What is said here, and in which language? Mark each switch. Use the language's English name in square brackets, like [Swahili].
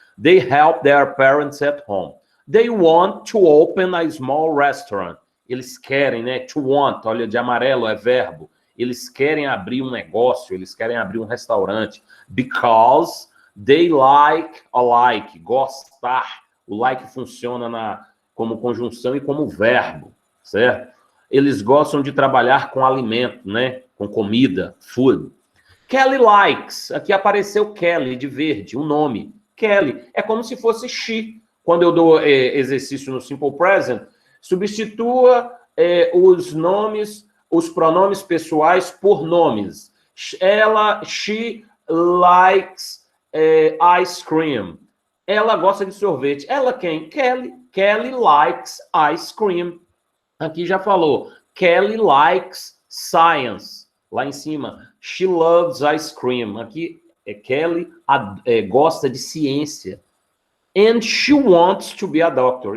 [English] They help their parents at home. They want to open a small restaurant. [Portuguese] Eles querem, né? To want, olha, de amarelo é verbo. Eles querem abrir um negócio, eles querem abrir um restaurante. [English] Because they like a like, gostar. [Portuguese] O like funciona como conjunção e como verbo, certo? Eles gostam de trabalhar com alimento, né? Com comida, food. [English] Kelly likes. [Portuguese] Aqui apareceu Kelly, de verde, um nome. Kelly. É como se fosse she. Quando eu dou exercício no Simple Present, substitua os nomes, os pronomes pessoais por nomes. [English] She likes ice cream. [Portuguese] Ela gosta de sorvete. Ela quem? Kelly. [English] Kelly likes ice cream. [Portuguese] Aqui já falou. [English] Kelly likes science. [Portuguese] Lá em cima. [English] She loves ice cream. [Portuguese] Aqui Kelly gosta de ciência. [English] And she wants to be a doctor.